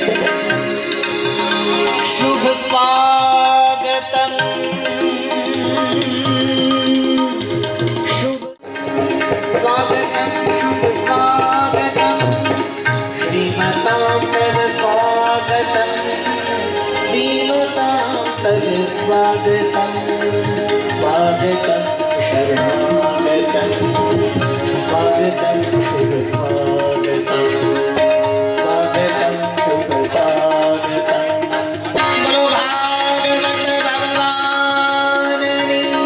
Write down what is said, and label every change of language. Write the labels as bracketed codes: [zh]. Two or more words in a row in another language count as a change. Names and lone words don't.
[sa] શુભ સ્વાગતમ શુભ સ્વાગતમ શુભ સ્વાગતમ શ્રીમતામ તદ સ્વાગતમ દીનતામ તદ સ્વાગતમ સ્વાગતમ શરણાગતમ स्वागतं शुभ स्वागतं स्वागतं शुभ स्वागतं [gu] બોલો ભાગવત ભગવાનની